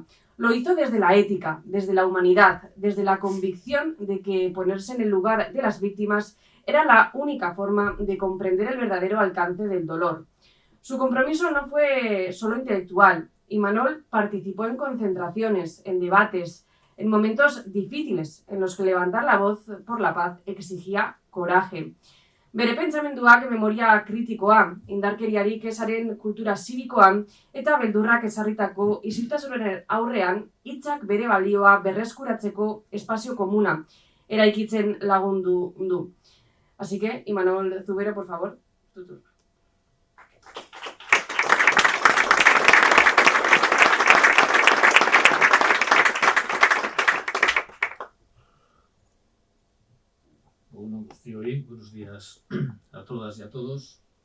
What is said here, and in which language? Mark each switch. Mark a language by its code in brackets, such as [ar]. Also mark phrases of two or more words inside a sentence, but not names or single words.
[es] Lo hizo desde la ética, desde la humanidad, desde la convicción de que ponerse en el lugar de las víctimas era la única forma de comprender el verdadero alcance del dolor. Su compromiso no fue solo intelectual. Imanol participó en concentraciones, en debates, en momentos difíciles en los que levantar la voz por la paz exigía coraje. [eu] Bere pentsamenduak memoria kritikoa, indarkeriarik ezaren kultura zibikoan eta beldurrak ezarritako isiltasunaren aurrean hitzak bere balioa berreskuratzeko espazio komuna eraikitzen lagundu du. [es] Así que, Imanol Zubero, por favor, tu turno. Buenos días a todas y a todos.